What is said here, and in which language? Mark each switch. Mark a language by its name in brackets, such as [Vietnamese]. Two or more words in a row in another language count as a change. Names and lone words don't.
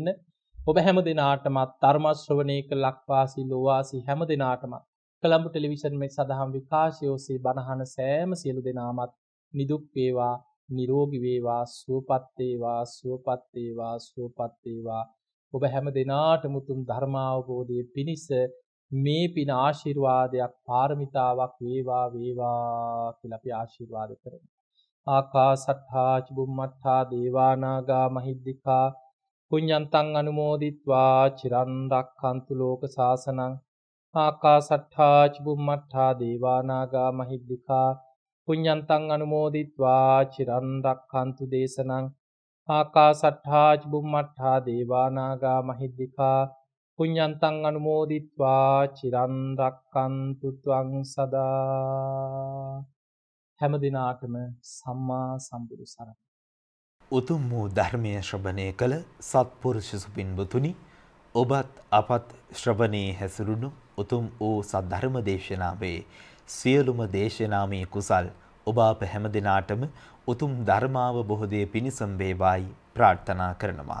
[Sinhala] ඔබ හැම දිනාටම ධර්ම ශ්‍රවණය කළ ලක්වාසී ලෝවාසී හැම දිනාටම කොළඹ ටෙලිවිෂන් මේ සදහම් විකාශය ඔස්සේ බණහන සෑම සියලු දෙනාමත් නිදුක් වේවා, නිරෝගී වේවා, සුවපත් වේවා. ඔබ හැම දිනාටම උතුම් ධර්මාවබෝධයේ පිණිස මේ පින ආශිර්වාදයක්, පාරමිතාවක් වේවා කියලා අපි ආශිර්වාද කරමු. [Pali] ආකාසට්ඨා චුම්මට්ඨා දේවා නාග මහිද්దికා පුඤ්ඤන්තං අනුමෝදිත්වා චිරන් රක්ඛන්තු ලෝක සාසනං. ආකාසට්ඨා චුම්මට්ඨා දේවා නාග මහිද්దికා පුඤ්ඤන්තං අනුමෝදිත්වා චිරන් රක්ඛන්තු දේශනං. ආකාසට්ඨා චුම්මට්ඨා දේවා නාග මහිද්దికා පුඤ්ඤන්තං අනුමෝදිත්වා චිරන් රක්ඛන්තු ත්වං සදා. [Sinhala] හැම දිනාටම සම්මා සම්බුදු සරණයි. උතුම් වූ ධර්මයේ ශ්‍රවණය කළ සත්පුරුෂ සුපින්වතුනි, ඔබත් අපත් ශ්‍රවණේ හැසිරුණු උතුම් වූ සද්ධර්ම දේශනාවේ සියලුම දේශනාමී කුසල් ඔබ අප හැම දිනාටම උතුම් ධර්මාවබෝධයේ පිණසම් වේවායි ප්‍රාර්ථනා කරනවා.